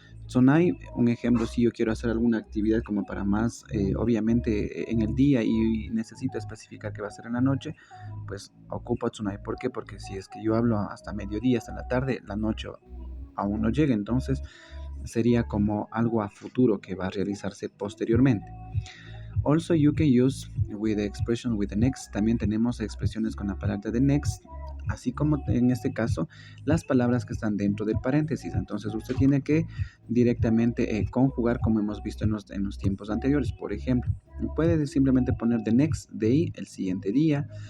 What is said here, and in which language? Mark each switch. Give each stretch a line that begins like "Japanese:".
Spanish: Tonight, un ejemplo, si yo quiero hacer alguna actividad como para más, obviamente en el día y necesito especificar que va a ser en la noche, pues ocupo tonight. ¿Por qué? Porque si es que yo hablo hasta mediodía, hasta la tarde, la noche aún no llega, entonces sería como algo a futuro que va a realizarse posteriormente.
English: Also, you can use with the expression with the next.
Spanish: También tenemos expresiones con la palabra the next, así como en este caso las palabras que están dentro del paréntesis. Entonces usted tiene que directamente conjugar como hemos visto en los tiempos anteriores. Por ejemplo, puede simplemente poner the next day, el siguiente día.